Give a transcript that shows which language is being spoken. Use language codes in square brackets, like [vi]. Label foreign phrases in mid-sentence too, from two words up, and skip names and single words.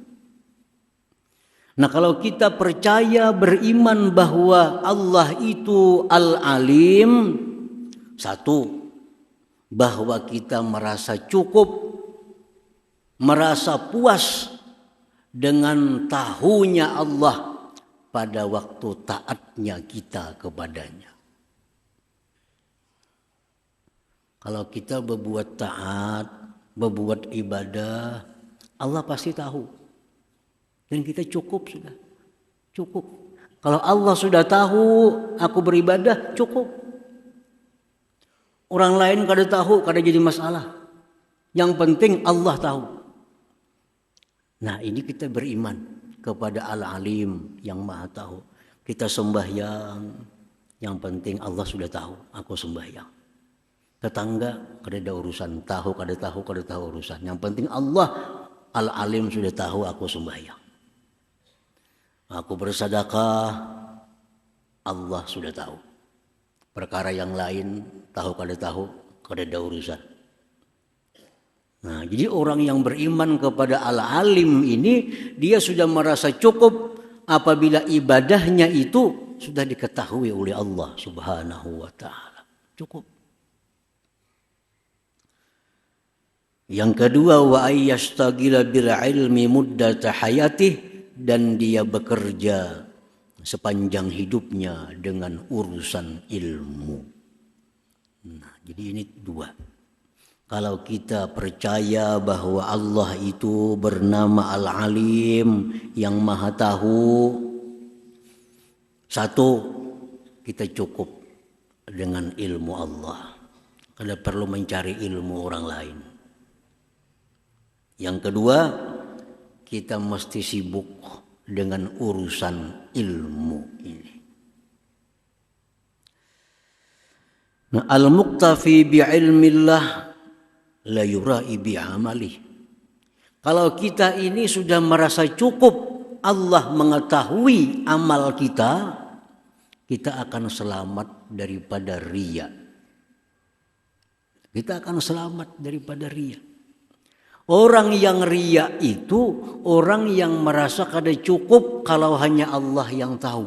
[id] Nah, kalau kita percaya, beriman bahwa Allah itu Al-Alim, satu, bahwa kita merasa cukup, merasa puas dengan tahunya Allah pada waktu taatnya kita kepadanya. Kalau kita berbuat taat, berbuat ibadah, Allah pasti tahu. Dan kita cukup sudah. Cukup. Kalau Allah sudah tahu aku beribadah, cukup. Orang lain kada tahu, kada jadi masalah. Yang penting Allah tahu. Nah, ini kita beriman kepada Al-Alim yang Maha tahu. Kita sembahyang, yang penting Allah sudah tahu aku sembahyang. Tetangga kada ada urusan, tahu kada tahu urusan. Yang penting Allah Al-Alim sudah tahu aku sembahyang. Aku bersedekah, Allah sudah tahu. Perkara yang lain tahu kada ada urusan. Nah, jadi orang yang beriman kepada Al-Alim ini dia sudah merasa cukup apabila ibadahnya itu sudah diketahui oleh Allah [ar] سبحانه وتعالى. [id] Cukup. Yang kedua, [ar] وأن يشتغل بالعلم مدة حياته, [id] dan dia bekerja sepanjang hidupnya dengan urusan ilmu. Nah, jadi ini dua. Kalau kita percaya bahwa Allah itu bernama Al-Alim, yang Maha Tahu, satu, kita cukup dengan ilmu Allah. Tidak perlu mencari ilmu orang lain. Yang kedua, kita mesti sibuk dengan urusan ilmu ini. Nah, [ar] المكتفي بعلم الله لا يرائي بعمله. [id] Kalau kita ini sudah merasa cukup Allah mengetahui amal kita, kita akan selamat daripada riya. Kita akan selamat daripada riya. Orang yang riya itu orang yang merasa kada cukup kalau hanya Allah yang tahu.